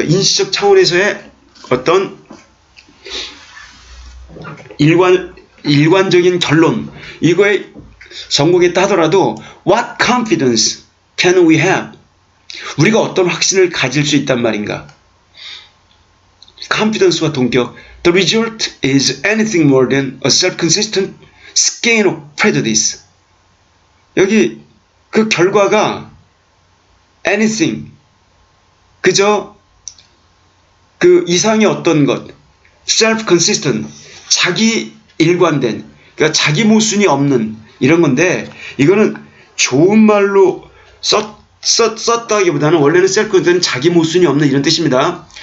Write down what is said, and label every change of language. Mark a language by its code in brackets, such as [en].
[ko] 인식적 차원에서의 어떤 일관적인 결론 이거에 성공했다 하더라도 [en] what confidence can we have? [ko] 우리가 어떤 확신을 가질 수 있단 말인가? confidence와 동격. [en] The result is anything more than a self-consistent skein of prejudice. [ko] 여기 그 결과가 anything 그저 그 이상의 어떤 것 self-consistent 자기 일관된 그러니까 자기 모순이 없는 이런 건데 이거는 좋은 말로 썼다기보다는 원래는 self-consistent 자기 모순이 없는 이런 뜻입니다.